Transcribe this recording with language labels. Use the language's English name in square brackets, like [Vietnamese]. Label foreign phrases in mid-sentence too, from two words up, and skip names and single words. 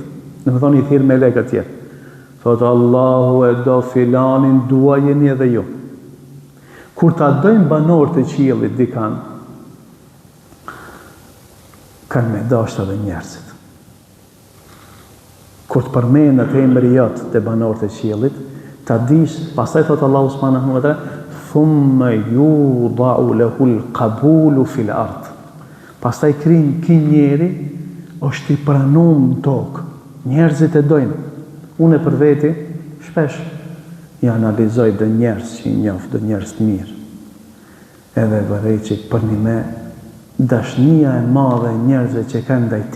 [Albanian] Do të thonë i thirr melekët tjerë. Thotë Allahu e do filanin, duajeni edhe ju. Kur ta dojnë banorët e qiellit dikan, kanë me dashur edhe njerëzit. Kur të përmendet emri jot te banorët e qiellit, ta dish, pastaj thotë Allahu [Arabic] سبحانه وتعالى, ثم يوضع له القبول في الأرض. [Albanian] Pastaj krin ky njeri është i pranuar në tokë. Njerëzit e dojnë. Unë për veti, shpesh, i analizoj dhe njerës që i njof, dhe njerës të mirë. Edhe vërej që për një me, dashnia e madhe njerëzve që kanë ndaj ti.